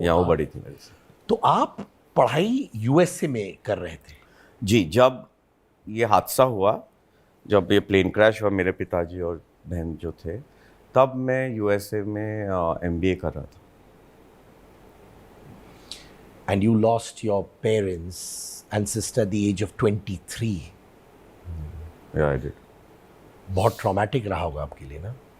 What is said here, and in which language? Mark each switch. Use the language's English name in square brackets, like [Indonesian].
[Hindi] या वो बड़ी थी मेरे से। तो आप पढ़ाई यूएसए में कर रहे थे? जी, जब ये हादसा हुआ, जब ये प्लेन क्रैश हुआ, मेरे पिताजी और बहन जो थे, तब मैं यूएसए में एमबीए कर रहा था। [English] And you lost your parents and sister at the age of 23. Yeah, I did. [Hindi] बहुत ट्रॉमेटिक रहा होगा आपके लिए ना?